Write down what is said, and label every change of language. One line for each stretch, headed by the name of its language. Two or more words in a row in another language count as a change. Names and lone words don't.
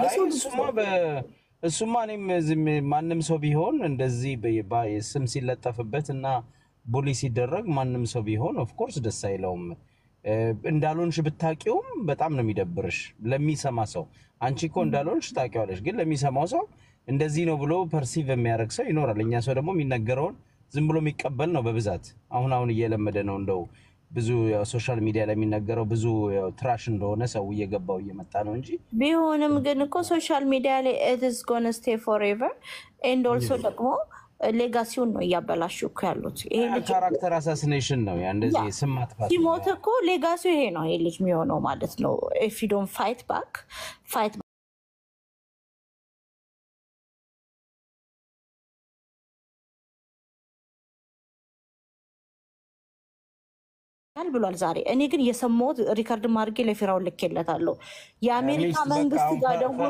Amharic: እሱማ እኔም ማንም ሰው ቢሆን እንደዚህ ስም ሲለጠፍበት እና ቡሊ ሲደረግ ማንም ሰው ቢሆን ኦፍኮርስ ደስ አይለውም። እንዳልሆንሽ ብታቂውም በጣም ነው የሚደብርሽ ለሚሰማ ሰው። አንቺ እኮ እንዳልሆንሽ ታቂዋለሽ፣ ግን ለሚሰማው ሰው እንደዚህ ነው ብሎ ፐርሲቭ የሚያደርግ ሰው ይኖራል። እኛ ሰው ደግሞ የሚነገረውን ዝም ብሎ የሚቀበል ነው በብዛት። አሁን እየለመደ ነው እንደው ብዙ
English: social media
Amharic: ላይ የሚነገረው ብዙ ትራሽ እንደሆነ ሰው እየገባው እየመጣ ነው እንጂ ቢሆንም ግን እኮ
English: social media
Amharic: ላይ
English: it is gonna stay forever and also
Amharic: ደግሞ ሌጋሲውን ነው እያበላሹ እኮ ያሉት። ይሄ ልጅ
English: character assassination
Amharic: ነው ያ እንደዚህ ስም ማጥፋት። ሲሞት እኮ ሌጋሲው ይሄ ነው ይሄ ልጅ የሚሆነው ማለት ነው።
English: if you don't fight back
Amharic: ብሏል ዛሬ። እኔ ግን የሰማሁት ሪካርድ ማድረግ ለፊራውን ልኬለታለሁ። የአሜሪካ መንግስት ጋር ደውሎ